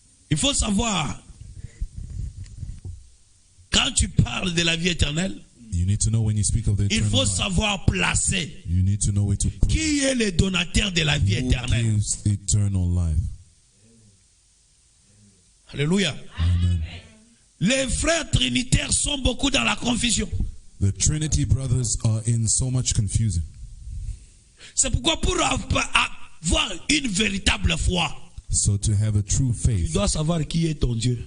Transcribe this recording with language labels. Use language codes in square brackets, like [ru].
[fr] Il faut savoir, quand tu parles de la vie éternelle, [en] You need to know when you speak of the [fr] il [en] eternal [fr] faut [en] life. [fr] savoir placer [en] You need to know where to put. [fr] qui est le donateur de la vie [en] Who [fr] éternelle. [en] gives eternal life? [fr] Alléluia. [en] Amen. [fr] Les frères trinitaires sont beaucoup dans la confusion. [en] The Trinity brothers are in so much confusion. [fr] C'est pourquoi pour avoir une véritable foi, [en] So to have a true [fr] tu [en] faith, [fr] dois savoir qui est ton Dieu.